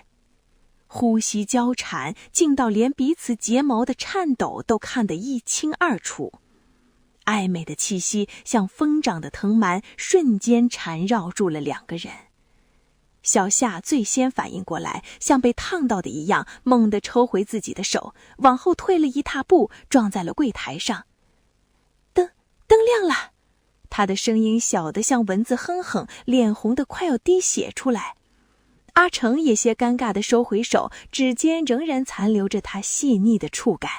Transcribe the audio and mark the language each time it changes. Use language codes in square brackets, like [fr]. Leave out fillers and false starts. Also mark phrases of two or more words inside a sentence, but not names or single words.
[zh] 呼吸交纏，近到連彼此睫毛的顫抖都看得一清二楚。曖昧的氣息像瘋長的藤蔓，瞬間纏繞住了2個人。小夏最先反應過來，像被燙到的一樣，猛地抽回自己的手，往後退了1大步，撞在了櫃檯上。燈亮了，他的聲音小得像蚊子哼哼，臉紅得快要滴血出來。阿成也些尷尬地收回手，指尖仍然殘留着他細膩的觸感。